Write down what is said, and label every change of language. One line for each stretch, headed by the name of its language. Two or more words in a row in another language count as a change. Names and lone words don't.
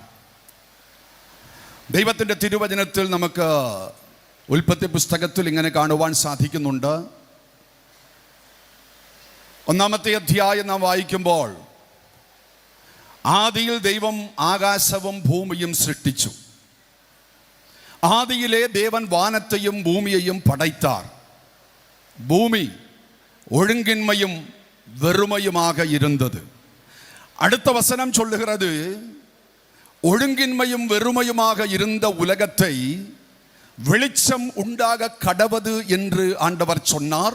Malayalam: ദൈവത്തിൻ്റെ തിരുവചനത്തിൽ നമുക്ക് ഉൽപ്പത്തി പുസ്തകത്തിൽ ഇങ്ങനെ കാണുവാൻ സാധിക്കുന്നുണ്ട്. 1-ാമത്തെ അധ്യായം നാം വായിക്കുമ്പോൾ, ആദിയിൽ ദൈവം ആകാശവും ഭൂമിയും സൃഷ്ടിച്ചു.
Tamil: ஆதியிலே தேவன் வானத்தையும் பூமியையும் படைத்தார். பூமி ஒழுங்கின்மையும் வெறுமையுமாக இருந்தது. அடுத்த வசனம் சொல்லுகிறது, ஒழுங்கின்மையும் வெறுமையுமாக இருந்த உலகத்தை வெளிச்சம் உண்டாக கடவது என்று ஆண்டவர் சொன்னார்.